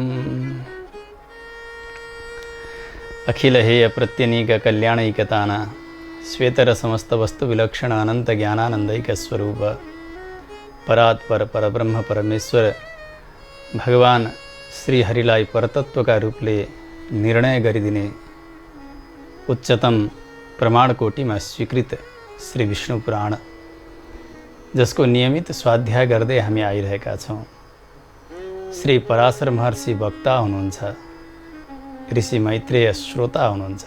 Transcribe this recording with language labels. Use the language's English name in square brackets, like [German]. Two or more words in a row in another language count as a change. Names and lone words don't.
[Sanskrit] अखिल हेय प्रत्यनीक कल्याणैकतान श्वेतर समस्त वस्तु विलक्षण अनंत ज्ञानानंदैक स्वरूप परात्पर परब्रह्म परमेश्वर भगवान [Nepali] श्री हरिलाई परतत्व का रूपले निर्णय गरिदिने उच्चतम प्रमाण कोटि में स्वीकृत श्री विष्णु पुराण जसको नियमित स्वाध्याय गर्दै हामी आइरहेका छौं। श्री पराशर महर्षि वक्ता हुनुहुन्छ, ऋषि मैत्रेय श्रोता हुनुहुन्छ।